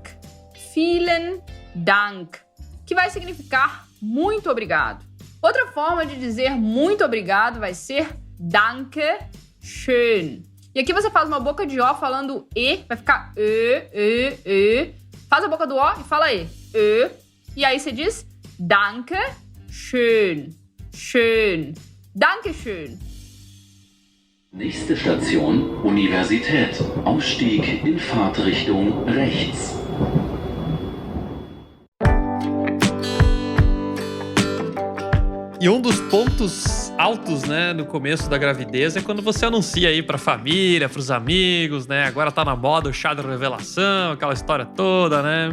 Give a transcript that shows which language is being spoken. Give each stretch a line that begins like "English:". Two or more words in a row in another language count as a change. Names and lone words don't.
German: Vielen Dank,
Portuguese: que vai significar muito obrigado. Outra forma de dizer muito obrigado vai ser
German: Danke schön.
Portuguese: E aqui você faz uma boca de O falando E, vai ficar E. Faz a boca do O e fala E. E aí você diz
German: Danke schön. Schön. Danke schön. Nächste Station, Universität. Ausstieg in Fahrtrichtung rechts.
Portuguese: E um dos pontos altos, né, no começo da gravidez é quando você anuncia aí pra família, pros amigos, né? Agora tá na moda o chá da revelação, aquela história toda, né?